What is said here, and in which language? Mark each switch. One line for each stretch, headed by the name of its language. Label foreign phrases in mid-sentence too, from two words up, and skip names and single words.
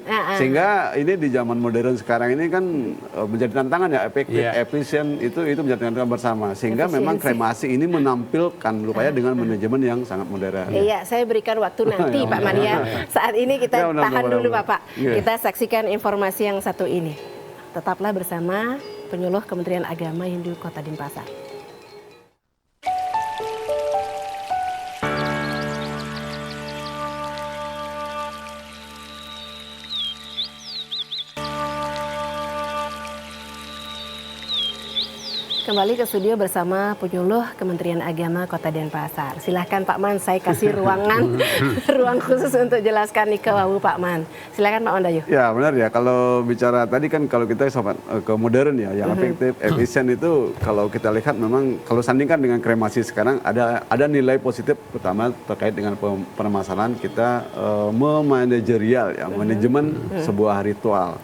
Indonesian: Sehingga ini di zaman modern sekarang ini kan menjadi tantangan ya, efektif, efisien itu menjadi tantangan bersama. Sehingga memang kremasi ini menampilkan rupanya dengan manajemen yang sangat modern. Iya, saya berikan waktu nanti Pak Mania. Saat ini kita tahan dulu Bapak. Kita saksikan informasi yang satu ini. Tetaplah bersama penyuluh Kementerian Agama Hindu Kota Denpasar. Kembali ke studio bersama penyuluh Kementerian Agama Kota Denpasar. Silahkan Pak Man, saya kasih ruang khusus untuk jelaskan nih ke Wawu Pak Man. Silahkan Pak Man Dayuh. Ya benar ya, kalau bicara tadi kan kalau kita sobat ke modern ya, yang efektif, efisien itu kalau kita lihat memang kalau sandingkan dengan kremasi sekarang ada nilai positif pertama terkait dengan permasalahan kita memanajerial ya, manajemen sebuah ritual.